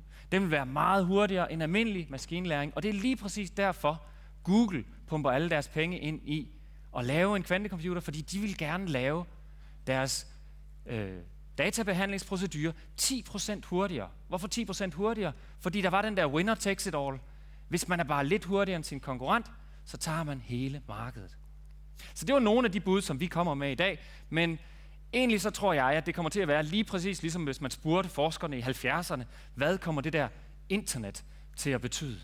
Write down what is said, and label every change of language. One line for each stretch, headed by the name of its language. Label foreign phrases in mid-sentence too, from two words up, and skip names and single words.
Danish: Den vil være meget hurtigere end almindelig maskinlæring, og det er lige præcis derfor, Google pumper alle deres penge ind i at lave en kvantecomputer, fordi de vil gerne lave deres databehandlingsprocedure 10% hurtigere. Hvorfor 10% hurtigere? Fordi der var den der
English: winner takes it all.
Danish: Hvis man er bare lidt hurtigere end sin konkurrent, så tager man hele markedet. Så det var nogle af de bud, som vi kommer med i dag, men egentlig så tror jeg, at det kommer til at være lige præcis ligesom hvis man spurgte forskerne i 70'erne, hvad kommer det der internet til at betyde?